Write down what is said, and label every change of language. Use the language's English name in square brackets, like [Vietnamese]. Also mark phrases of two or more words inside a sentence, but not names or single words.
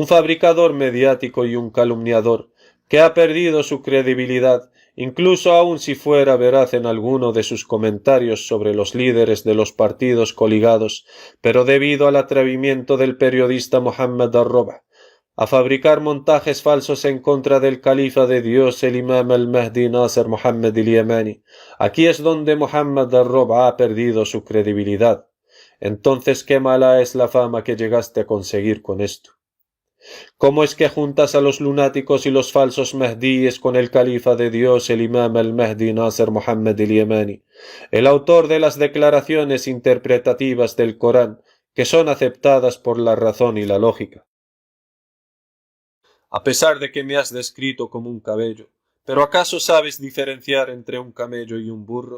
[Spanish] fabricador mediático y un calumniador, que ha perdido su credibilidad, incluso aun si fuera veraz en alguno de sus comentarios sobre los líderes de los partidos coligados, pero debido al atrevimiento del periodista Muhammad Ar-Rob a fabricar montajes falsos en contra del califa de Dios, el imam al-Mahdi Nasser Muhammad el-Yemani. Aquí es donde Muhammad Ar-Rob ha perdido su credibilidad. Entonces, qué mala es la fama que llegaste a conseguir con esto. ¿Cómo es que juntas a los lunáticos y los falsos Mahdíes con el califa de Dios, el imam al-Mahdi Nasser Muhammad el-Yemani, el autor de las declaraciones interpretativas del Corán, que son aceptadas por la razón y la lógica? A pesar de que me has descrito como un camello, ¿pero acaso sabes diferenciar entre un camello y un burro?